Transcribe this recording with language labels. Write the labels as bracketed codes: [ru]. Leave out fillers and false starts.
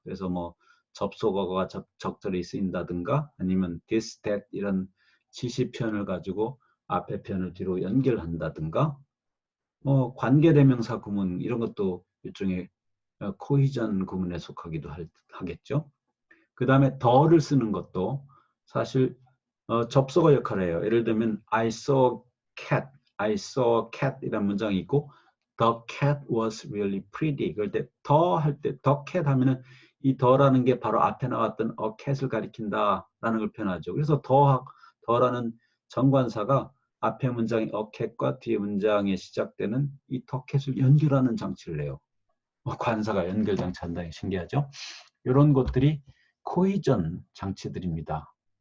[ko] 그래서 접속어가 적절히 쓰인다든가, 아니면 this, that 이런 지시편을 가지고 앞에 편을 뒤로 연결한다든가, 관계대명사 구문 이런 것도 일종의 코히전 구문에 속하기도 하겠죠. 그 다음에 더를 쓰는 것도 사실 접속어 역할을 해요. [en] 예를 들면 I saw cat [ko] 이라는 문장이 있고 [en] the cat was really pretty. [ko] 그럴 때 더 할 때 the cat 하면은 이 더라는 게 바로 앞에 나왔던 a cat을 가리킨다라는 걸 표현하죠. 그래서 더라는 정관사가 앞에 문장의 a cat과 뒤에 문장에 시작되는 이 the cat을 연결하는 장치를 해요. 관사가 연결 장치 한다는 게 신기하죠. 이런 것들이 코이전 장치들입니다.